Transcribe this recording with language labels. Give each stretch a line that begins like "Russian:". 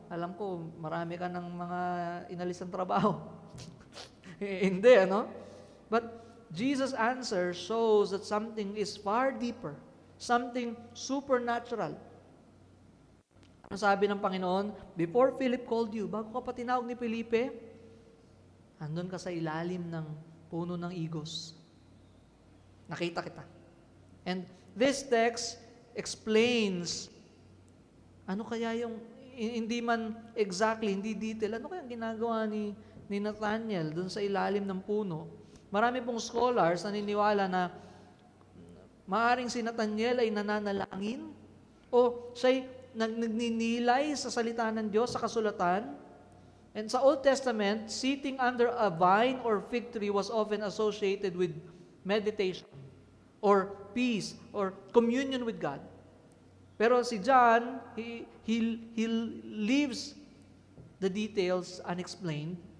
Filipino: Alam ko, marami ka ng mga inalis ng trabaho. Hindi, ano?
English: But Jesus' answer shows that something is far deeper, something supernatural.
Filipino: Ano sabi ng Panginoon?
English: Before Philip called you,
Filipino: bago ka pa tinawag ni Felipe, andun ka sa ilalim ng puno ng igos. Nakita kita.
English: And this text explains
Filipino: ano kaya yung, hindi man exactly, hindi detail, ano kaya ginagawa ni Nathaniel dun sa ilalim ng puno? Marami pong scholars naniniwala na maaaring si Nathaniel ay nananalangin o siya'y nagninilay sa salita ng Diyos, sa kasulatan.
English: And sa Old Testament, sitting under a vine or fig tree was often associated with meditation or peace or communion with God. Pero si John, he leaves the details unexplained.